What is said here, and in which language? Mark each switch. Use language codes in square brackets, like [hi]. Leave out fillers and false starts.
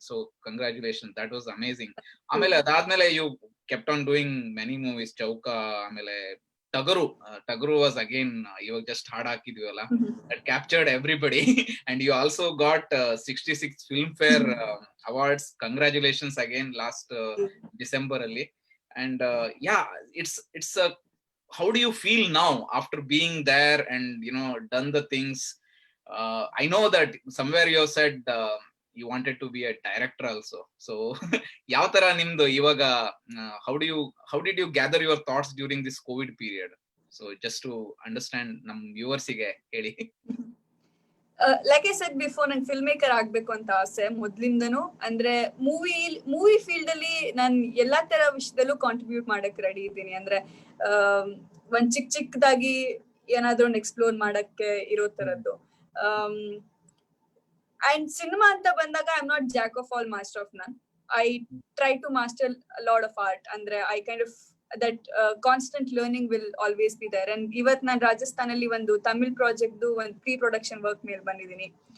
[en] So congratulation, that was amazing. [kn] ಆಮೇಲೆ ಅದಾದ್ಮೇಲೆ [en] You kept on doing many movies. [kn] ಚೌಕ, ಆಮೇಲೆ ಟಗರು ವಾಸ್ ಅಗೇನ್, ಇವಾಗ ಜಸ್ಟ್ ಹಾಡ್ ಹಾಕಿದ್ವಲ್ಲ, [en] That captured everybody. And you also got 66 Filmfare awards. Congratulations again, last December ಅಲ್ಲಿ. And it's how do you feel now after being there and done the things? I know that somewhere you have said you wanted to be a director also. So [kn] yav tara nimdu ivaga [en] how did you gather your thoughts during this COVID period? So just to understand nam viewers [kn] ige heli. [en] like I said before, [kn] ನಂಗೆ film maker ಆಗ್ಬೇಕು ಅಂತ ಆಸೆ ಮೊದ್ಲಿಂದನು. ಅಂದ್ರೆ movie field ಅಲ್ಲಿ ನಾನು ಎಲ್ಲಾ ತರ ವಿಷಯದಲ್ಲೂ ಕಾಂಟ್ರಿಬ್ಯೂಟ್ ಮಾಡಕ್ ರೆಡಿ ಇದ್ದೀನಿ. ಅಂದ್ರೆ ಒಂದ್ ಚಿಕ್ಕದಾಗಿ ಏನಾದ್ರೂ ಒಂದು ಎಕ್ಸ್ಪ್ಲೋರ್ ಮಾಡಕ್ಕೆ ಇರೋ ತರದ್ದು. [en] and [kn] ಸಿನಿಮಾ ಅಂತ ಬಂದಾಗ [en] I am not jack of all master of none. I try to master lot of art. ಅಂದ್ರೆ I kind of that constant learning will always be there. [kn] And ಇವತ್ ನಾನು ರಾಜಸ್ಥಾನಲ್ಲಿ ಒಂದು ತಮಿಳ್ ಪ್ರಾಜೆಕ್ಟ್ ಒಂದು ಪ್ರೀ ಪ್ರೊಡಕ್ಷನ್ ವರ್ಕ್ ಮೇಲೆ ಬಂದಿದ್ದೀನಿ.